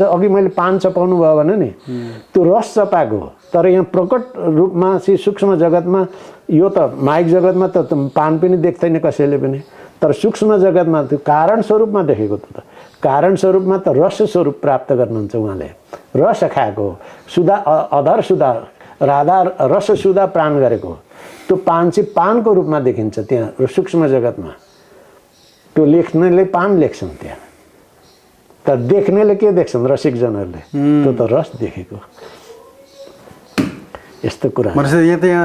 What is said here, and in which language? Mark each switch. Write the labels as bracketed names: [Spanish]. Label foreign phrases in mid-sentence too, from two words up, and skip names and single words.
[Nepali] अघि मैले पान चपाउनु भयो भने नि त्यो रस चपाएको, तर यहाँ प्रकट रूपमा चाहिँ सूक्ष्म जगतमा, यो त माइक जगतमा त पान पनि देख्दैन कसैले पनि, तर सूक्ष्म जगतमा त्यो कारण स्वरूपमा देखेको त कारण स्वरूपमा त रस स्वरूप प्राप्त गर्नुहुन्छ उहाँले। रस खाएको सुधा, अधर सुधा, राधा रस सुधा प्राण गरेको त्यो पान चाहिँ पानको रूपमा देखिन्छ त्यहाँ सूक्ष्म जगतमा। त्यो लेख्नेले पान लेख्छन् त्यहाँ, तर देख्नेले के देख्छन् रसिकजनहरूले, त्यो त रस देखेको। यस्तो कुरा यहाँ